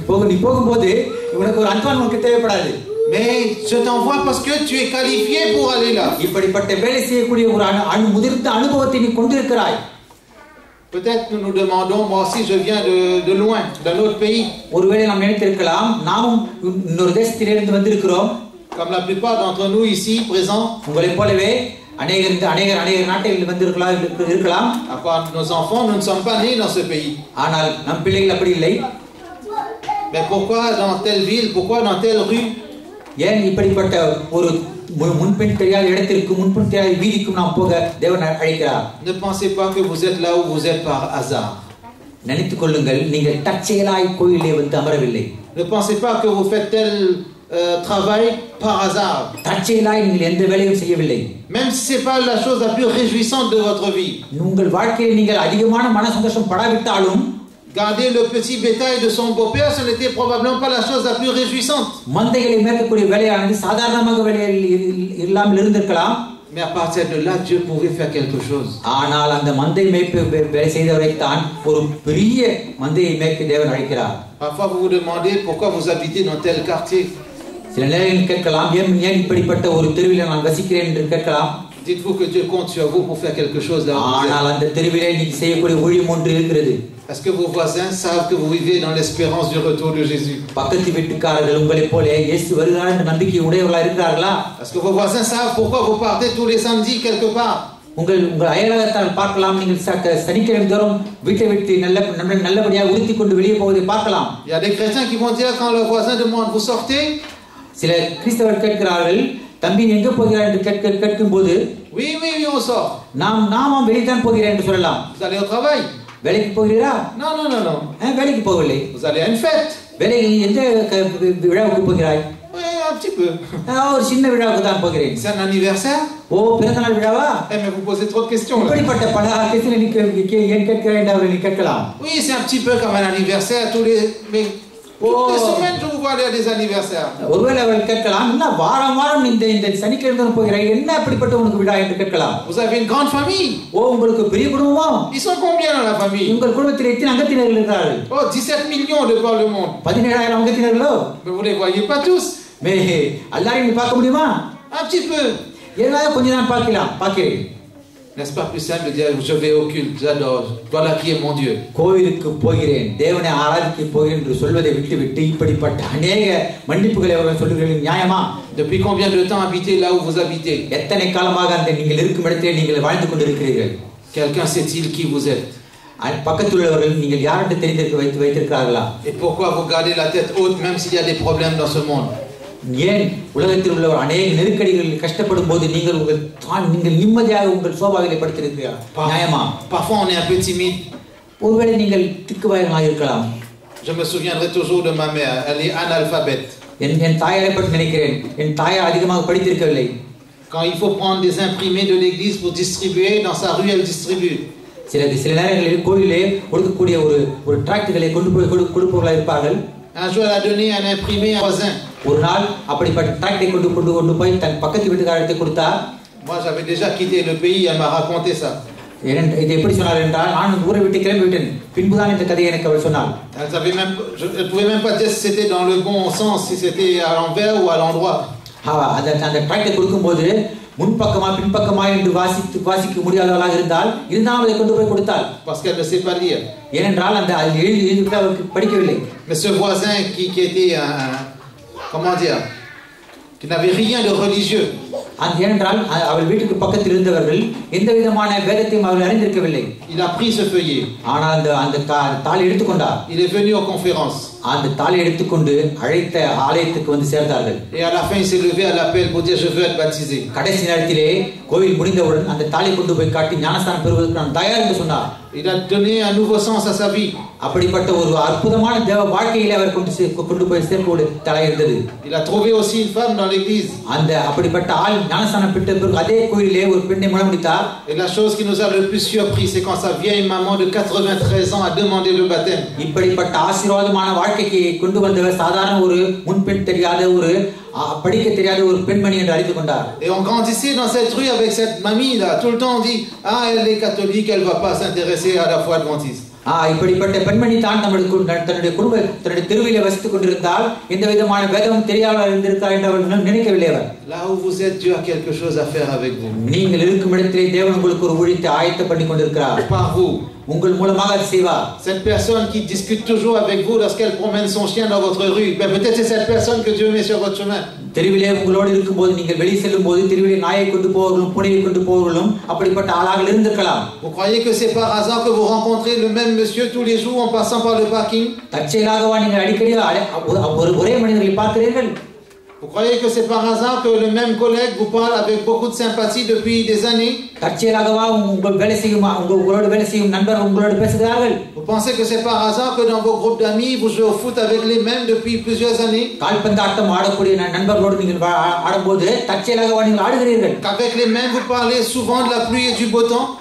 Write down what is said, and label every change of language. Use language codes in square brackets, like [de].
[ta] நீ போகும்போது உனக்கு ஒரு அன்பான் உனக்கு தேவைப்படாது. [fr] Mais je t'envoie parce que tu es qualifié pour aller là. [ta] இப்படிப்பட்ட வேலை செய்யக்கூடிய ஒரு முதிர்ந்த அனுபவத்தை நீ கொண்டிருக்கிறாய். [fr] Peut-être nous nous demandons, moi aussi je viens de loin, d'un autre pays. [ta] ஒருவேளை நாம் நினைத்திருக்கலாம், நாமும் இன்னொரு தேசத்திலிருந்து வந்திருக்கிறோம். [fr] Comme la plupart d'entre nous ici présents. [ta] உங்களைப் போலவே அநேகர் நாட்டில் வந்திருக்கலாம். [fr] À part nos enfants, nous ne sommes pas nés dans ce pays. [ta] ஆனால் நம் பிள்ளைகள் அப்படி இல்லை. [fr] Mais pourquoi dans telle ville, pourquoi dans telle rue? [ta] ஏன் இப்படிப்பட்ட ஒரு முன்பின் தெரியாத இடத்திற்கு முன்பின் தெரியாத வீதிக்கும் நாம் போக தேவன் அழைக்கிறார். [fr] Ne pensez pas que vous êtes là où vous êtes par hasard. [ta] நினைத்துக் கொள்ளுங்கள், நீங்கள் தற்செயலாய் கோயிலே வந்து அமரவில்லை. [fr] Ne pensez pas que vous faites tel travail par hasard. [ta] தற்செயலாய் நீங்கள் எந்த வேலையும் செய்யவில்லை. [fr] Même si c'est pas la chose la plus réjouissante de votre vie. [ta] உங்கள் வாழ்க்கையில் நீங்கள் அதிகமான மன சந்தோஷம் படாவிட்டாலும், [fr] garder le petit bétail de son beau-père, ce n'était probablement pas la chose la plus réjouissante. [ta] மந்தைகளை மேய்க்கக்கூடிய வேலையானது சாதாரணமாக வேலையில் இல்லாமல் இருந்திருக்கலாம். [fr] Mais à partir de là, Dieu pouvait faire quelque chose. [ta] ஆனால் அந்த மந்தை மேய்ப்பு வேலை செய்தவரைத்தான் ஒரு பெரிய மந்தையை மேய்க்க தேவன் அழைக்கிறார். [fr] Parfois vous vous demandez pourquoi vous habitez dans tel quartier. [ta] சில நேரங்களில் கேட்கலாம், ஏன் இப்படிப்பட்ட ஒரு தெருவில் நான் வசிக்கிறேன் என்று கேட்கலாம். [fr] Dites-vous que Dieu compte sur vous pour faire quelque chose là. [ta] ஆனால் அந்த தெருவிலே நீங்க செய்யக்கூடிய ஊழியம் ஒன்று இருக்கிறது. [fr] Est-ce que vos voisins savent que vous vivez dans l'espérance du retour de Jésus? [ta] பக்கத்து வீட்டுக்காரர்கள் உங்களைப் போல இயேசு வருகிறார் என்ற நம்பிக்கை உடையவர்களாக இருக்கிறார்களா? [fr] Est-ce que vos voisins savent pourquoi vous partez tous les samedis quelque part? [ta] உங்கள் அயலகத்தால் பார்க்கலாம், நீங்கள் சனிக்கிழமை தோறும் வீட்டை விட்டு நல்லபடியாக உறுத்தி கொண்டு வெளியே போவதை பார்க்கலாம். [fr] Il y a des chrétiens qui vont dire quand leur voisin demande vous sortez? [ta] சில கிறிஸ்தவர்கள் கேட்கிறார்கள், தம்பி எங்க போகிறார் என்று கேட்கும்போது, [fr] oui on sort. [ta] நாமும் வெளிதான் போகிறேன் என்று சொல்லலாம். [fr] Vous allez au travail? [ta] வேலைக்கு போகிறீரா? [fr] Non. [ta] வேலைக்கு போகவில்லை. [fr] Vous allez à une fête? [ta] வேலைக்கு எந்த விழாவுக்கு போகிறாய்? [fr] Oui, un petit peu. [ta] ஒரு சின்ன விழாவுக்கு தான் போகிறேன். [fr] C'est un anniversaire? [ta] ஓ, பிறந்தநாள் விழாவா? [fr] Mais vous posez trop de questions là. [ta] இப்படிப்பட்ட பல கேள்விகளை ஏன் கேட்கிறேன் என்று அவர்கள் கேட்கலாம். [fr] Oui, c'est un petit peu comme un anniversaire toutes les semaines je vous vois aller à des anniversaires. [ta] ஒருவேளை அவர்கள் கேட்கலாம், என்ன வாரம் இந்த சனிக்கிழமை போகிறாய், என்ன அப்படிப்பட்ட உனக்கு விழா என்று கேட்கலாம். [fr] Vous avez une grande famille? [ta] ஓ, உங்களுக்கு பெரிய குடும்பம். [fr] Ils sont combien dans la famille? [ta] உங்கள் குடும்பத்தில் எத்தனை அங்கத்தினர்கள் இருக்கிறார்கள்? [fr] Oh, 17 millions de par le monde. [ta] 17,000 அங்கத்தினர்களோ? [fr] Mais vous les voyez pas tous? [ta] எல்லாரையும் நீ பார்க்க முடியுமா? [fr] Un petit peu. [ta] எல்லாரும் கொஞ்ச நேரம் பார்க்கிறேன். [fr] N'est-ce pas plus simple de dire je vais au culte, j'adore, voilà qui est mon Dieu. [ta] கோயிலுக்கு போகிறேன், தேவனை ஆராதிக்க போகிறேன் என்று சொல்வதை விட்டுவிட்டு இப்படிப்பட்ட அநேக மன்னிப்புகளை அவர்கள் சொல்லுகிறது நியாயமா? [fr] Depuis combien de temps habitez là où vous habitez? [ta] எத்தனை காலமாக அந்த நீங்கள் இருக்கும் இடத்திலே நீங்கள் வாழ்ந்து கொண்டிருக்கிறீர்கள்? [fr] Quelqu'un sait-il qui vous êtes? [ta] பக்கத்துள்ளவர்கள் நீங்கள் யார் என்று தெரிந்திருக்க வைத்திருக்கிறார்களா? [fr] Et pourquoi vous gardez la tête haute même s'il y a des problèmes dans ce monde? [ta] ஏன் உலகத்தில் உள்ள அநேக நெருக்கடிகளில் கஷ்டப்படும் போது நீங்கள் நிம்மதியாக உங்கள் சோபாவிலே படுத்திருக்கிறீர்கள்? நியாயமா? [fr] Parfois on est un peu timide. [ta] ஒருவேளை நீங்கள் திக்குவாயமாக இருக்கலாம். [fr] Je me souviendrai toujours de ma mère, elle est analphabète. [ta] என் தாயாரை பற்றி நினைக்கிறேன். என் தாயார் அதிகமாக படித்திருக்கவில்லை. [fr] Quand il faut prendre des imprimés de l'église pour distribuer dans sa rue, elle distribue. [ta] சில நேரங்களில் கோயிலே கொடுக்கக்கூடிய ஒரு டிராக்டுகளை கொண்டு போய் கொடுப்பவர்களாக இருப்பார்கள். [fr] Un jour elle a donné un imprimé à un voisin. [ta] ஒரு நாள் அப்படிப்பட்ட டிராக்டை கொண்டு போய் தன் பக்கத்து வீட்டுக்காரத்தை கொடுத்தார். [fr] Moi j'avais déjà quitté le pays, elle m'a raconté ça. [ta] இது எப்படி சொன்னார் என்றால், நான் ஊரை விட்டு கிளம்பி விட்டேன், பின்புதான் இந்த கதையை எனக்கு அவள் சொன்னார். [fr] Elle pouvait même pas dire si c'était dans le bon sens, si c'était à l'envers ou à l'endroit. [ta] அந்த டிராக்டை கொடுக்கும்போது முன்பக்கமா பின்பக்கமா என்று வாசிக்க முடியாதவளாக இருந்தாலும் அதை கொண்டு போய் கொடுத்தாள். [fr] Parce qu'elle ne sait pas lire. [ta] ஏனென்றால் அந்த எழுதி அவருக்கு படிக்கவில்லை. [fr] Mais ce voisin qui était comment dire, qui n'avait rien de religieux. [ta] ஏனென்றால் அவள் வீட்டுக்கு பக்கத்தில் இருந்தவர்கள் எந்த விதமான வேதத்தையும் அவர்கள் அறிந்திருக்கவில்லை. [fr] Il a pris ce feuillet. [ta] ஆனால் அந்த தாளை எடுத்துக்கொண்டார். [fr] Il est venu aux conférences. [ta] அந்த தாளை எடுத்துக்கொண்டு அழைத்த ஆலயத்துக்கு வந்து சேர்ந்தார்கள். [fr] Et à la fin il s'est levé à l'appel pour dire je veux être baptisé. [ta] கடைசி நேரத்திலே கோவில் முடிந்தவுடன் அந்த தாளை கொண்டு போய் காட்டி ஞானஸ்தானம் பெறுவதற்கு நான் தயார் என்று சொன்னார். [fr] Il a donné un nouveau sens à sa vie. [ta] அப்படிப்பட்ட ஒரு அற்புதமான தேவ வாழ்க்கையிலே அவர் கொண்டு போய் சேர்க்கக்கூடிய தலை இருந்தது. [fr] Il a trouvé aussi une femme dans l'église. [ta] அந்த அப்படிப்பட்ட ஆள் ஞானஸ்நானம் பெற்ற பிறகு அதே கோயிலிலே ஒரு பெண்ணை மணமுடித்தார். [fr] Et la chose qui nous a le plus surpris, c'est quand sa vieille maman de 93 ans a demandé le baptême. [ta] இப்படிப்பட்ட ஆசீர்வாதமான வாழ்க்கைக்கு கொண்டு வந்தவர் சாதாரண ஒரு முன்பெண் தெரியாத ஒரு படிக்க தெரியாத ஒரு பெண்மணி என்று அழைத்துக் கொண்டார். [fr] Et on grandissait dans cette rue avec cette mamie là. Tout le temps on dit ah elle est catholique, elle va pas s'intéresser à la foi adventiste. [ta] இப்படிப்பட்ட பெண்மணி தான் தன்னுடைய தன்னுடைய தெருவிலே வசித்துக் கொண்டிருந்தால் எந்த விதமான வேதமும் தெரியாமல் இருந்திருக்கார் என்று அவர் நினைக்கவில்லை. அவர் [fr] Là où vous êtes, Dieu a quelque chose à faire avec vous. [ta] நீங்கள் இருக்கும் இடத்திலே தேவன் உங்களுக்கு ஒரு ஊழியத்தை ஆயத்த பண்ணி கொண்டிருக்கிறார். [fr] Par vous. [ta] உங்கள் மூலமாக அதை செய்வார். [fr] Cette personne qui discute toujours avec vous lorsqu'elle promène son chien dans votre rue, ben peut-être c'est cette personne que Dieu met sur votre chemin. [ta] தெருவிலே உங்களோடு இருக்கும்போது நீங்கள் வெளியே செல்லும் போது தெருவிலே நாயை கொண்டு போவர்களும் பூனையை கொண்டு போவர்களும் அப்படிப்பட்ட ஆளாக இருந்திருக்கலாம். [fr] Vous croyez que c'est par hasard que vous rencontrez le même monsieur tous les jours en passant par le parking? [ta] தற்செயலாகவா நீங்கள் அடிக்கடி ஒரே மனிதர்களை பார்க்கிறீர்கள்? [fr] Vous croyez que c'est par hasard que le même collègue vous parle avec beaucoup de sympathie depuis des années? [ta] தற்செயலாகவா உங்களோடு வேலை செய்யும் நண்பர் உங்களோடு பேசுகிறார்கள்? [fr] Vous pensez que c'est par hasard que dans vos groupes d'amis vous jouez au foot avec les mêmes depuis plusieurs années? [ta] கால்பந்தாட்டம் ஆடக்கூடிய நண்பர்களோடு நீங்கள் ஆடும்போது தற்செயலாகவா நீங்கள் ஆடுகிறீர்கள்? [fr] Qu'avec les mêmes vous parlez souvent de la pluie et du beau temps?